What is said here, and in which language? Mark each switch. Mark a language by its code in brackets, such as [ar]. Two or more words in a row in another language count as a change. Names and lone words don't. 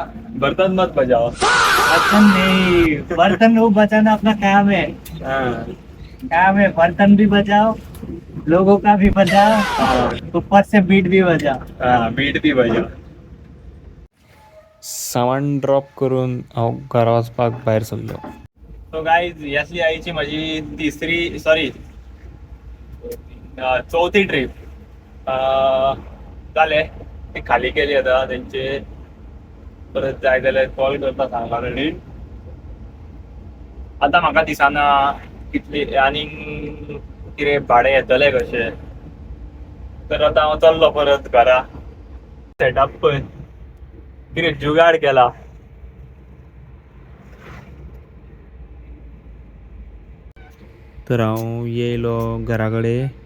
[hi] बर्तन मत बजाओ बर्तन नहीं बर्तन वो बचाना अपना काम है हाँ काम है बर्तन भी बजाओ लोगों का भी बजाओ ऊपर से बीट भी बजाओ हाँ बीट भी बजाओ [kok] सामान ड्रॉप करून हांव घरा वचपाक भायर सरलो [en] so guys [kok] ह्यातली आयची माझी तिसरी सॉरी चौथी ट्रीप जाले ती खाली केली आता तेंचे परत जाय जाल्यार कॉल करता सांगला रेडी आता म्हाका दिसना कितली आनी कितें भाडें येतलें कशें तर आतां हांव चल्लो परत घरा सेटअप पळय कितें जुगाड केला तर हांव येयलो घरा कडेन